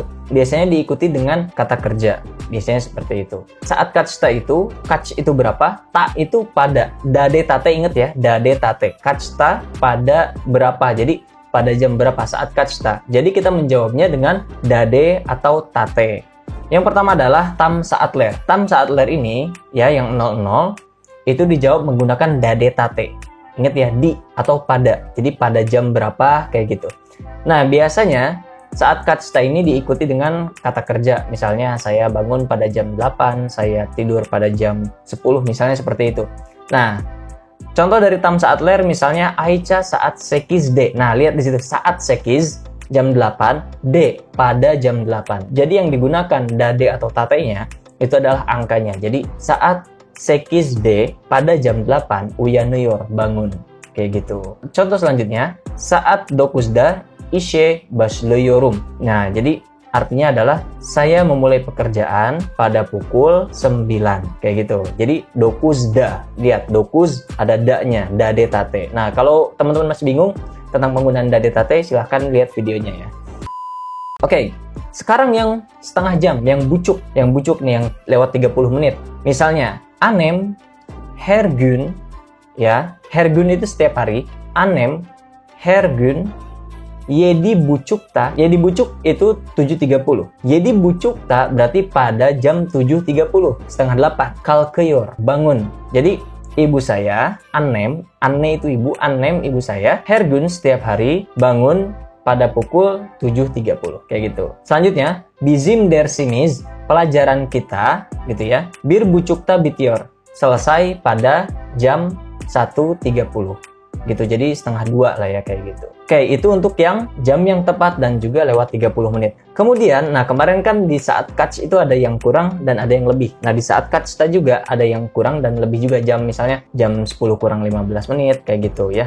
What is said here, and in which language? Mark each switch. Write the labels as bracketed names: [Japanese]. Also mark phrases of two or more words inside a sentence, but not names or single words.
[Indonesian] Biasanya diikuti dengan kata kerja, biasanya seperti itu. [Turkish] Saat kaçta [Indonesian] itu, kaç itu berapa, ta itu pada, [Turkish] dade tate, [Indonesian] inget ya, [Turkish] dade tate, [Indonesian] kaçta pada berapa, jadi pada jam berapa, [Turkish] saat kaçta. [Indonesian] Jadi kita menjawabnya dengan dade atau tate. Yang pertama adalah [Turkish] tam saat ler. Tam saat ler [Indonesian] ini ya, yang 00 itu dijawab menggunakan [Turkish] dade tate. [Indonesian] Ingat ya, di atau pada. Jadi pada jam berapa, kayak gitu. Nah, biasanya [Turkish] saat kaçta [Indonesian] ini diikuti dengan kata kerja. Misalnya saya bangun pada jam 8, saya tidur pada jam 10, misalnya seperti itu. Nah, contoh dari [Turkish] tam saat ler [Indonesian] misalnya [Turkish] Aicha saat 8D. [Indonesian] Nah, lihat di situ, saat 8 jam 8, D pada jam 8. Jadi yang digunakan dade atau tate-nya itu adalah angkanya. Jadi saat 8D pada jam 8 uyanıyor, bangun, kayak gitu. Contoh selanjutnya, [Turkish] saat 9'da işe başlıyorum. [Indonesian] Nah, jadi artinya adalah saya memulai pekerjaan pada pukul 9, kayak gitu. Jadi 9'da, lihat 9 ada da-nya, [Turkish] dade tate. [Indonesian] Nah, kalau teman-teman masih bingung tentang penggunaan [Turkish] dade tate, [Indonesian] silahkan lihat videonya ya. Oke, sekarang yang setengah jam, yang bucuk nih, yang lewat 30 menit. Misalnya, [Turkish] anem her gün, [Indonesian] ya, [Turkish] her gün [Indonesian] itu setiap hari. [Turkish] Anem her gün 7.30'ta, 7.30 itu 7.30. [Indonesian] 7.30'ta berarti pada jam 7.30, setengah 8. [Turkish] Kalkıyor, bangun. [Indonesian] Jadi ibu saya, anne itu ibu, annem ibu saya, [Turkish] her gün [Indonesian] setiap hari bangun pada pukul 7.30, kayak gitu. Selanjutnya, [Turkish] bizim dersimiz, [Indonesian] pelajaran kita, gitu ya, [Turkish] bir buçukta bitiyor, [Indonesian] selesai pada jam 1.30, gitu. Jadi setengah 2 lah ya, kayak gitu. Oke, itu untuk yang jam yang tepat dan juga lewat 30 menit. Kemudian, nah kemarin kan di [Turkish] saat kaç [Indonesian] itu ada yang kurang dan ada yang lebih. Nah, di [Turkish] saat kaçta [Indonesian] juga ada yang kurang dan lebih juga jam, misalnya jam 10 kurang 15 menit, kayak gitu ya.